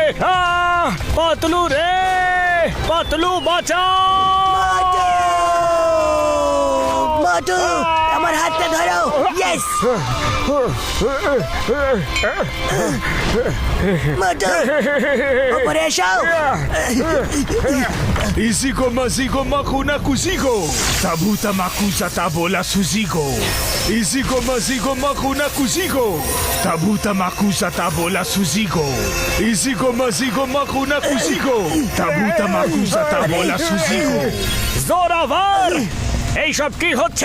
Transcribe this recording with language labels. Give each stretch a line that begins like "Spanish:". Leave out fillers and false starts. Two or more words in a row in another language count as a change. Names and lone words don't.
Bangla: পাতলু রে, পাতলু বাঁচাও। মোটু, আমার হাতটা ধরো, ইয়েস। মোটু, উপরে এসো। Izigo mazigo makuna kuzigo, tabuta makuza tabola suzigo, izigo mazigo makuna kuzigo, tabuta makuza tabola suzigo, izigo mazigo makuna kuzigo, tabuta makuza tabola suzigo. জোরাভার, এইসব কি হচ্ছে?